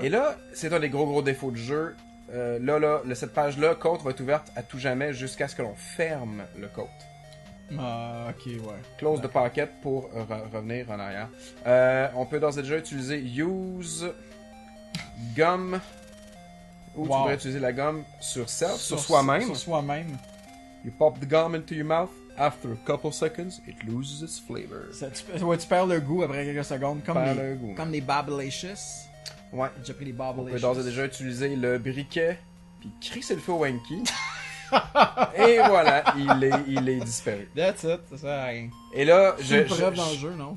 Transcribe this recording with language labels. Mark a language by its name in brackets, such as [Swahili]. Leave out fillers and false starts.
[French] Et là, c'est un des gros défauts du jeu. Cette page-là, code va être ouverte à tout jamais jusqu'à ce que l'on ferme le code. Ah, ok, ouais. [English] Close the pocket [French] pour revenir en arrière. On peut d'ores et déjà utiliser use gum. Ou tu Wow. pourrais utiliser la gomme sur self, sur soi-même. Sur soi-même. [English] You pop the gum into your mouth. After a couple seconds, it loses its flavor. [French] Tu perds le goût après quelques secondes. Perds le goût. Comme les Babalicious. Ouais. J'ai déjà pris les On Babalicious. peut d'ores et déjà utiliser le briquet, puis crisser le feu au Wanky. Et voilà, il est disparu. [English] That's it, [French] ça sert à rien. Et là, C'est une preuve dans le jeu, non?